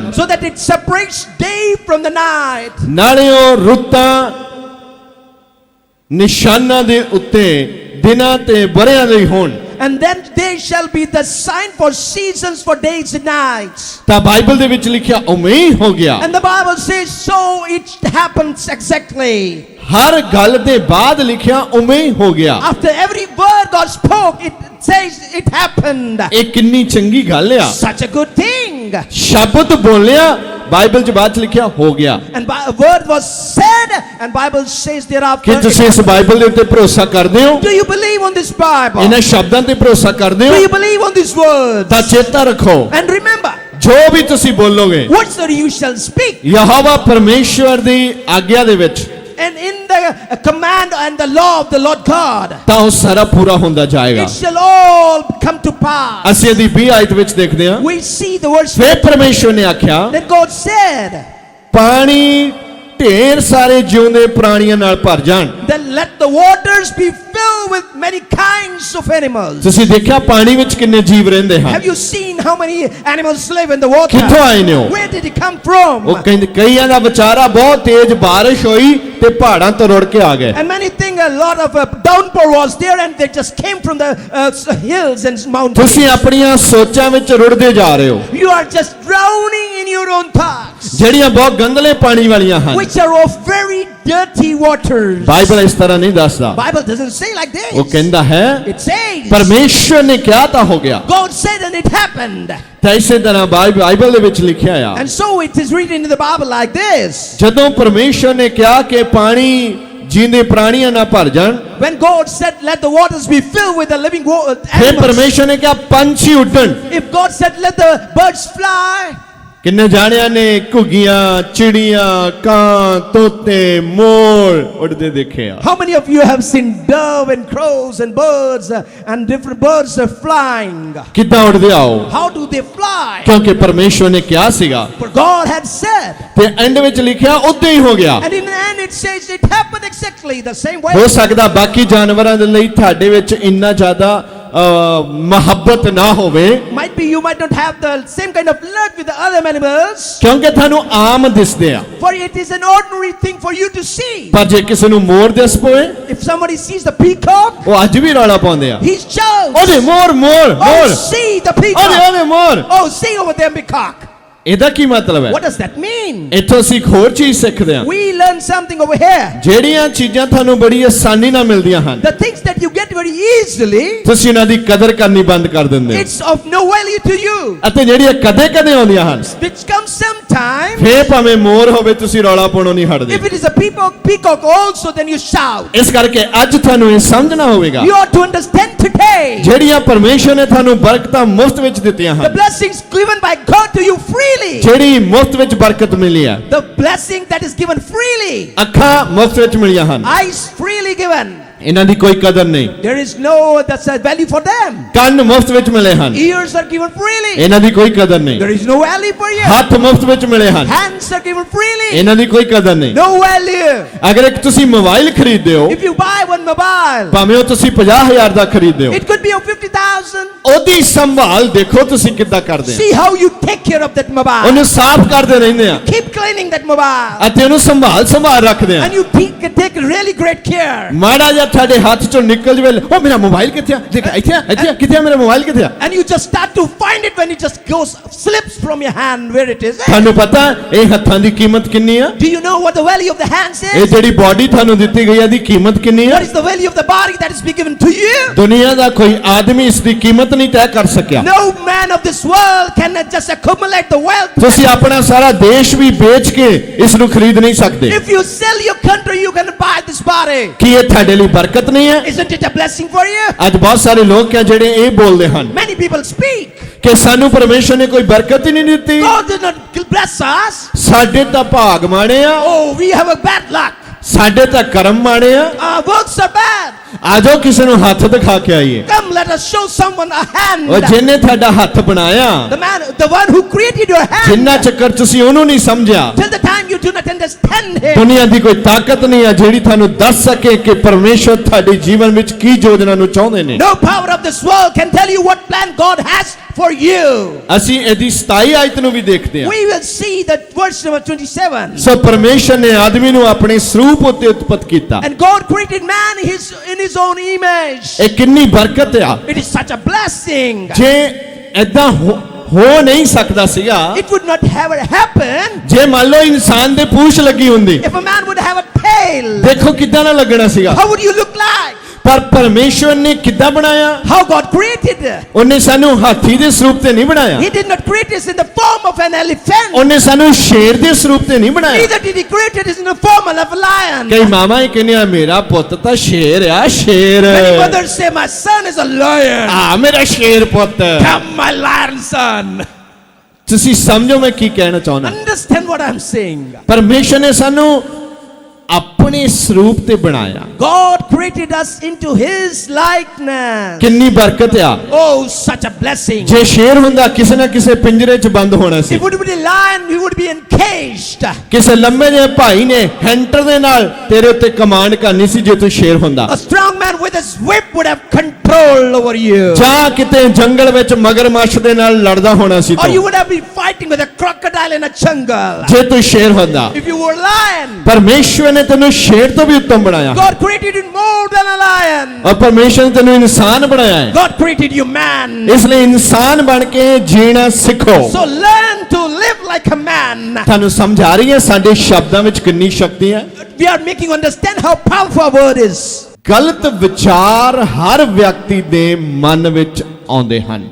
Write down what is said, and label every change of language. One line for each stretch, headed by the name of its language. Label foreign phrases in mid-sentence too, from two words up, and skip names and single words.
English: so that it separates day from the night.
Punjabi: ਨਾਲੇ ਉਹ ਰੁੱਤਾਂ ਨਿਸ਼ਾਨਾਂ ਦੇ ਉੱਤੇ ਦਿਨਾਂ ਤੇ ਵਰਿਆਂ ਦੇ ਹੋਣ।
English: And then they shall be the sign for seasons, for days and nights.
Punjabi: ਤਾਂ ਬਾਈਬਲ ਦੇ ਵਿੱਚ ਲਿਖਿਆ ਉਵੇਂ ਹੀ ਹੋ ਗਿਆ।
English: And the Bible says, so it happens exactly.
Punjabi: ਹਰ ਗੱਲ ਦੇ ਬਾਅਦ ਲਿਖਿਆ ਉਵੇਂ ਹੀ ਹੋ ਗਿਆ।
English: After every word God spoke, it says it happened.
Punjabi: ਇਹ ਕਿੰਨੀ ਚੰਗੀ ਗੱਲ ਆ।
English: Such a good thing.
Punjabi: ਸ਼ਬਦ ਬੋਲਿਆ, ਬਾਈਬਲ 'ਚ ਬਾਅਦ 'ਚ ਲਿਖਿਆ ਹੋ ਗਿਆ।
English: And a word was said, and Bible says
Punjabi: ਕਿ
English: thereafter.
Punjabi: ਤੁਸੀਂ ਇਸ ਬਾਈਬਲ ਦੇ ਉੱਤੇ ਭਰੋਸਾ ਕਰਦੇ ਹੋ?
English: Do you believe on this Bible?
Punjabi: ਇਹਨਾਂ ਸ਼ਬਦਾਂ ਤੇ ਭਰੋਸਾ ਕਰਦੇ
English: Do
Punjabi: ਹੋ?
English: you believe on these words?
Punjabi: ਤਾਂ ਚੇਤਾ ਰੱਖੋ,
English: And remember,
Punjabi: ਜੋ ਵੀ ਤੁਸੀਂ ਬੋਲੋਗੇ
English: whatsoever you shall speak,
Punjabi: ਯਹੋਵਾ ਪਰਮੇਸ਼ਵਰ ਦੀ ਆਗਿਆ ਦੇ ਵਿੱਚ,
English: and in the command and the law of the Lord God,
Punjabi: ਤਾਂ ਉਹ ਸਾਰਾ ਪੂਰਾ ਹੁੰਦਾ ਜਾਏਗਾ।
English: it shall all come to pass.
Punjabi: ਅਸੀਂ ਇਹਦੀ 20 ਆਇਤ ਵਿੱਚ ਦੇਖਦੇ ਹਾਂ।
English: We see the words.
Punjabi: ਫਿਰ ਪਰਮੇਸ਼ਵਰ ਨੇ ਆਖਿਆ,
English: Then God said,
Punjabi: ਪਾਣੀ ਢੇਰ ਸਾਰੇ ਜਿਉਂਦੇ ਪ੍ਰਾਣੀਆਂ ਨਾਲ ਭਰ ਜਾਣ।
English: then let the waters be filled with many kinds of animals.
Punjabi: ਤੁਸੀਂ ਦੇਖਿਆ ਪਾਣੀ ਵਿੱਚ ਕਿੰਨੇ ਜੀਵ ਰਹਿੰਦੇ ਹਨ?
English: Have you seen how many animals live in the water?
Punjabi: ਕਿੱਥੋਂ ਆਏ ਨੇ ਉਹ?
English: Where did it come from?
Punjabi: ਉਹ ਕਹਿੰਦੇ ਕਈਆਂ ਦਾ ਵਿਚਾਰਾ ਬਹੁਤ ਤੇਜ਼ ਬਾਰਿਸ਼ ਹੋਈ ਤੇ ਪਹਾੜਾਂ ਤੋਂ ਰੁੜ ਕੇ ਆ ਗਏ।
English: And many think a lot of downpour was there, and they just came from the hills and mountains.
Punjabi: ਤੁਸੀਂ ਆਪਣੀਆਂ ਸੋਚਾਂ ਵਿੱਚ ਰੁੜਦੇ ਜਾ ਰਹੇ ਹੋ,
English: You are just drowning in your own thoughts,
Punjabi: ਜਿਹੜੀਆਂ ਬਹੁਤ ਗੰਦਲੇ ਪਾਣੀ ਵਾਲੀਆਂ ਹਨ।
English: which are of very dirty waters.
Punjabi: ਬਾਈਬਲ ਇਸ ਤਰ੍ਹਾਂ ਨਹੀਂ ਦੱਸਦਾ,
English: Bible doesn't say like
Punjabi: ਉਹ
English: this.
Punjabi: ਕਹਿੰਦਾ ਹੈ
English: It says,
Punjabi: ਪਰਮੇਸ਼ਵਰ ਨੇ ਕਿਹਾ ਤਾਂ ਹੋ ਗਿਆ।
English: God said and it happened.
Punjabi: ਤਾਂ ਇਸੇ ਤਰ੍ਹਾਂ ਬਾਈਬਲ ਦੇ ਵਿੱਚ ਲਿਖਿਆ ਆ,
English: And so it is written in the Bible like this.
Punjabi: ਜਦੋਂ ਪਰਮੇਸ਼ਵਰ ਨੇ ਕਿਹਾ ਕਿ ਪਾਣੀ ਜੀਂਦੇ ਪ੍ਰਾਣੀਆਂ ਨਾਲ ਭਰ ਜਾਣ,
English: When God said, let the waters be filled with the living
Punjabi: ਫਿਰ
English: animals.
Punjabi: ਪਰਮੇਸ਼ਵਰ ਨੇ ਕਿਹਾ ਪੰਛੀ ਉੱਡਣ।
English: If God said, let the birds fly.
Punjabi: ਕਿੰਨੇ ਜਾਣਿਆਂ ਨੇ ਘੁੱਗੀਆਂ, ਚਿੜੀਆਂ, ਕਾਂ, ਤੋਤੇ, ਮੋਰ ਉੱਡਦੇ ਦੇਖੇ ਆ?
English: How many of you have seen dove and crows and birds and different birds are flying?
Punjabi: ਕਿੱਦਾਂ ਉੱਡਦੇ ਆਓ?
English: How do they fly?
Punjabi: ਕਿਉਂਕਿ ਪਰਮੇਸ਼ਵਰ ਨੇ ਕਿਹਾ ਸੀਗਾ,
English: For God had said.
Punjabi: ਤੇ ਐਂਡ ਵਿੱਚ ਲਿਖਿਆ ਉਦਾਂ ਹੀ ਹੋ ਗਿਆ।
English: And in the end it says it happened exactly the same way.
Punjabi: ਹੋ ਸਕਦਾ ਬਾਕੀ ਜਾਨਵਰਾਂ ਦੇ ਲਈ ਤੁਹਾਡੇ ਵਿੱਚ ਇੰਨਾ ਜ਼ਿਆਦਾ ਮੁਹੱਬਤ ਨਾ ਹੋਵੇ,
English: Might be you might not have the same kind of love with the other animals,
Punjabi: ਕਿਉਂਕਿ ਤੁਹਾਨੂੰ ਆਮ ਦਿਸਦੇ ਆ।
English: for it is an ordinary thing for you to see.
Punjabi: ਪਰ ਜੇ ਕਿਸੇ ਨੂੰ ਮੋਰ ਦਿਸ ਪਵੇ,
English: If somebody sees the peacock,
Punjabi: ਉਹ ਅੱਜ ਵੀ ਰੌਲਾ ਪਾਉਂਦੇ ਆ,
English: he shouts,
Punjabi: ਉਹਦੇ ਮੋਰ ਮੋਰ
English: oh,
Punjabi: ਮੋਰ,
English: see the
Punjabi: ਉਹਦੇ
English: peacock.
Punjabi: ਉਹਦੇ ਮੋਰ।
English: Oh, see over there peacock.
Punjabi: ਇਹਦਾ ਕੀ ਮਤਲਬ ਹੈ?
English: What does that mean?
Punjabi: ਇੱਥੋਂ ਅਸੀਂ ਇੱਕ ਹੋਰ ਚੀਜ਼ ਸਿੱਖਦੇ ਹਾਂ।
English: We learn something over here.
Punjabi: ਜਿਹੜੀਆਂ ਚੀਜ਼ਾਂ ਤੁਹਾਨੂੰ ਬੜੀ ਆਸਾਨੀ ਨਾਲ ਮਿਲਦੀਆਂ ਹਨ,
English: The things that you get very easily,
Punjabi: ਤੁਸੀਂ ਉਹਨਾਂ ਦੀ ਕਦਰ ਕਰਨੀ ਬੰਦ ਕਰ ਦਿੰਦੇ ਹੋ,
English: it's of no value to you.
Punjabi: ਅਤੇ ਜਿਹੜੀਆਂ ਕਦੇ-ਕਦੇ ਆਉਂਦੀਆਂ ਹਨ,
English: Which comes sometime.
Punjabi: ਫੇਰ ਭਾਵੇਂ ਮੋਰ ਹੋਵੇ ਤੁਸੀਂ ਰੌਲਾ ਪਾਉਣੋਂ ਨਹੀਂ ਹਟਦੇ।
English: If it is a peacock also, then you shout.
Punjabi: ਇਸ ਕਰਕੇ ਅੱਜ ਤੁਹਾਨੂੰ ਇਹ ਸਮਝਣਾ ਹੋਵੇਗਾ,
English: You ought to understand today.
Punjabi: ਜਿਹੜੀਆਂ ਪਰਮੇਸ਼ਰ ਨੇ ਤੁਹਾਨੂੰ ਬਰਕਤਾਂ ਮੁਫਤ ਵਿੱਚ ਦਿੱਤੀਆਂ
English: The
Punjabi: ਹਨ,
English: blessings given by God to you freely.
Punjabi: ਜਿਹੜੀ ਮੁਫਤ ਵਿੱਚ ਬਰਕਤ ਮਿਲੀ ਹੈ,
English: The blessing that is given freely.
Punjabi: ਅੱਖਾਂ ਮੁਫਤ ਵਿੱਚ ਮਿਲੀਆਂ ਹਨ,
English: Eyes freely given.
Punjabi: ਇਹਨਾਂ ਦੀ ਕੋਈ ਕਦਰ ਨਹੀਂ।
English: There is no that's a value for them.
Punjabi: ਕੰਨ ਮੁਫਤ ਵਿੱਚ ਮਿਲੇ ਹਨ,
English: Ears are given freely.
Punjabi: ਇਹਨਾਂ ਦੀ ਕੋਈ ਕਦਰ ਨਹੀਂ।
English: There is no value for you.
Punjabi: ਹੱਥ ਮੁਫਤ ਵਿੱਚ ਮਿਲੇ ਹਨ,
English: Hands are given freely.
Punjabi: ਇਹਨਾਂ ਦੀ ਕੋਈ ਕਦਰ ਨਹੀਂ।
English: No value.
Punjabi: ਅਗਰ ਇੱਕ ਤੁਸੀਂ ਮੋਬਾਈਲ ਖਰੀਦਦੇ ਹੋ,
English: If you buy one mobile,
Punjabi: ਭਾਵੇਂ ਉਹ ਤੁਸੀਂ 50,000 ਦਾ ਖਰੀਦਦੇ ਹੋ,
English: it could be of 50,000.
Punjabi: ਉਹਦੀ ਸੰਭਾਲ ਦੇਖੋ ਤੁਸੀਂ ਕਿੱਦਾਂ ਕਰਦੇ ਹੋ।
English: See how you take care of that mobile.
Punjabi: ਉਹਨੂੰ ਸਾਫ਼ ਕਰਦੇ ਰਹਿੰਦੇ ਆ
English: Keep cleaning that mobile.
Punjabi: ਅਤੇ ਉਹਨੂੰ ਸੰਭਾਲ ਰੱਖਦੇ ਆ।
English: And you take really great care.
Punjabi: ਮਾੜਾ ਜਿਹਾ ਤੁਹਾਡੇ ਹੱਥ ਚੋਂ ਨਿਕਲ ਜਵੇ, ਉਹ ਮੇਰਾ ਮੋਬਾਈਲ ਕਿੱਥੇ ਆ? ਦੇਖ ਇੱਥੇ ਆ, ਕਿੱਥੇ ਆ ਮੇਰਾ ਮੋਬਾਈਲ ਕਿੱਥੇ ਆ?
English: And you just start to find it when it just slips from your hand where it is.
Punjabi: ਤੁਹਾਨੂੰ ਪਤਾ ਇਹ ਹੱਥਾਂ ਦੀ ਕੀਮਤ ਕਿੰਨੀ ਆ?
English: Do you know what the value of the hands
Punjabi: ਇਹ
English: is?
Punjabi: ਜਿਹੜੀ ਬਾਡੀ ਤੁਹਾਨੂੰ ਦਿੱਤੀ ਗਈ ਹੈ ਦੀ ਕੀਮਤ ਕਿੰਨੀ ਆ?
English: What is the value of the body that is given to you?
Punjabi: ਦੁਨੀਆ ਦਾ ਕੋਈ ਆਦਮੀ ਇਸ ਦੀ ਕੀਮਤ ਨਹੀਂ ਤੈਅ ਕਰ ਸਕਿਆ।
English: No man of this world can just accumulate the wealth.
Punjabi: ਤੁਸੀਂ ਆਪਣਾ ਸਾਰਾ ਦੇਸ਼ ਵੀ ਵੇਚ ਕੇ ਇਸ ਨੂੰ ਖਰੀਦ ਨਹੀਂ ਸਕਦੇ।
English: If you sell your country, you can buy this body.
Punjabi: ਕੀ ਇਹ ਤੁਹਾਡੇ ਲਈ ਬਰਕਤ ਨਹੀਂ ਹੈ?
English: Isn't it a blessing for you?
Punjabi: ਅੱਜ ਬਹੁਤ ਸਾਰੇ ਲੋਕ ਹੈ ਜਿਹੜੇ ਇਹ ਬੋਲਦੇ ਹਨ
English: Many people speak.
Punjabi: ਕਿ ਸਾਨੂੰ ਪਰਮੇਸ਼ਰ ਨੇ ਕੋਈ ਬਰਕਤ ਹੀ ਨਹੀਂ ਦਿੱਤੀ,
English: God did not bless us.
Punjabi: ਸਾਡੇ ਤਾਂ ਭਾਗ ਮਾੜੇ ਆ,
English: Oh, we have a bad luck.
Punjabi: ਸਾਡੇ ਤਾਂ ਕਰਮ ਮਾੜੇ ਆ।
English: Our works are bad.
Punjabi: ਆਜੋ ਕਿਸੇ ਨੂੰ ਹੱਥ ਦਿਖਾ ਕੇ ਆਈਏ।
English: Come, let us show someone a hand.
Punjabi: ਉਹ ਜਿਹਨੇ ਤੁਹਾਡਾ ਹੱਥ ਬਣਾਇਆ,
English: The one who created your hand.
Punjabi: ਜਿੰਨਾ ਚੱਕਰ ਤੁਸੀਂ ਉਹਨੂੰ ਨਹੀਂ ਸਮਝਿਆ,
English: Till the time you do not understand him.
Punjabi: ਦੁਨੀਆ ਦੀ ਕੋਈ ਤਾਕਤ ਨਹੀਂ ਆ ਜਿਹੜੀ ਤੁਹਾਨੂੰ ਦੱਸ ਸਕੇ ਕਿ ਪਰਮੇਸ਼ਰ ਤੁਹਾਡੇ ਜੀਵਨ ਵਿੱਚ ਕੀ ਯੋਜਨਾ ਨੂੰ ਚਾਹੁੰਦੇ ਨੇ।
English: No power of this world can tell you what plan God has for you.
Punjabi: ਅਸੀਂ ਇਹਦੀ 27 ਆਇਤ ਨੂੰ ਵੀ ਦੇਖਦੇ ਹਾਂ।
English: We will see that verse number 27.
Punjabi: ਸੋ ਪਰਮੇਸ਼ਰ ਨੇ ਆਦਮੀ ਨੂੰ ਆਪਣੇ ਸਰੂਪ ਉੱਤੇ ਉਤਪਤ ਕੀਤਾ।
English: And God created man in his own image.
Punjabi: ਇਹ ਕਿੰਨੀ ਬਰਕਤ ਆ।
English: It is such a blessing.
Punjabi: ਜੇ ਏਦਾਂ ਹੋ ਨਹੀਂ ਸਕਦਾ ਸੀਗਾ,
English: It would not have happened
Punjabi: ਜੇ ਮੰਨ ਲਓ ਇਨਸਾਨ ਦੇ ਪੂਛ ਲੱਗੀ ਹੁੰਦੀ,
English: if a man would have a tail.
Punjabi: ਦੇਖੋ ਕਿੱਦਾਂ ਨਾ ਲੱਗਣਾ ਸੀਗਾ।
English: How would you look like?
Punjabi: ਪਰ ਪਰਮੇਸ਼ਵਰ ਨੇ ਕਿੱਦਾਂ ਬਣਾਇਆ?
English: How God created.
Punjabi: ਉਹਨੇ ਸਾਨੂੰ ਹਾਥੀ ਦੇ ਸਰੂਪ ਤੇ ਨਹੀਂ ਬਣਾਇਆ,
English: He did not create us in the form of an elephant.
Punjabi: ਉਹਨੇ ਸਾਨੂੰ ਸ਼ੇਰ ਦੇ ਸਰੂਪ ਤੇ ਨਹੀਂ ਬਣਾਇਆ।
English: Neither did he create us in the form of a lion.
Punjabi: ਕਈ ਮਾਮਾ ਇਹ ਕਹਿੰਦੇ ਆ ਮੇਰਾ ਪੁੱਤ ਤਾਂ ਸ਼ੇਰ ਆ, ਸ਼ੇਰ।
English: Many mothers say my son is a lion.
Punjabi: ਆ ਮੇਰਾ ਸ਼ੇਰ ਪੁੱਤ।
English: Come, my lion son.
Punjabi: ਤੁਸੀਂ ਸਮਝੋ ਮੈਂ ਕੀ ਕਹਿਣਾ ਚਾਹੁੰਦਾ।
English: Understand what I'm saying.
Punjabi: ਪਰਮੇਸ਼ਰ ਨੇ ਸਾਨੂੰ ਆਪਣੇ ਸਰੂਪ ਤੇ ਬਣਾਇਆ।
English: God created us into his likeness.
Punjabi: ਕਿੰਨੀ ਬਰਕਤ ਆ।
English: Oh, such a blessing.
Punjabi: ਜੇ ਸ਼ੇਰ ਹੁੰਦਾ ਕਿਸੇ ਨਾ ਕਿਸੇ ਪਿੰਜਰੇ 'ਚ ਬੰਦ ਹੋਣਾ ਸੀ।
English: If it would be a lion, he would be encaged.
Punjabi: ਕਿਸੇ ਲੰਮੇ ਜਿਹੇ ਭਾਈ ਨੇ ਹੈਂਟਰ ਦੇ ਨਾਲ ਤੇਰੇ ਉੱਤੇ ਕਮਾਂਡ ਕਰਨੀ ਸੀ ਜੇ ਤੂੰ ਸ਼ੇਰ ਹੁੰਦਾ।
English: A strong man with his whip would have control over you.
Punjabi: ਜਾਂ ਕਿਤੇ ਜੰਗਲ ਵਿੱਚ ਮਗਰਮੱਛ ਦੇ ਨਾਲ ਲੜਦਾ ਹੋਣਾ ਸੀ
English: Or you
Punjabi: ਤੂੰ,
English: would have been fighting with a crocodile in a jungle.
Punjabi: ਜੇ ਤੂੰ ਸ਼ੇਰ ਹੁੰਦਾ।
English: If you were a lion,
Punjabi: ਪਰਮੇਸ਼ਵਰ ਨੇ ਤੈਨੂੰ ਸ਼ੇਰ ਤੋਂ ਵੀ ਉੱਤਮ ਬਣਾਇਆ
English: God created you more than a lion.
Punjabi: ਔਰ ਪਰਮੇਸ਼ਵਰ ਨੇ ਤੈਨੂੰ ਇਨਸਾਨ ਬਣਾਇਆ ਹੈ।
English: God created you man.
Punjabi: ਇਸ ਲਈ ਇਨਸਾਨ ਬਣ ਕੇ ਜੀਣਾ ਸਿੱਖੋ।
English: So learn to live like a man.
Punjabi: ਤੁਹਾਨੂੰ ਸਮਝ ਆ ਰਹੀ ਹੈ ਸਾਡੇ ਸ਼ਬਦਾਂ ਵਿੱਚ ਕਿੰਨੀ ਸ਼ਕਤੀ ਹੈ?
English: We are making you understand how powerful our word is.
Punjabi: ਗਲਤ ਵਿਚਾਰ ਹਰ ਵਿਅਕਤੀ ਦੇ ਮਨ ਵਿੱਚ ਆਉਂਦੇ ਹਨ।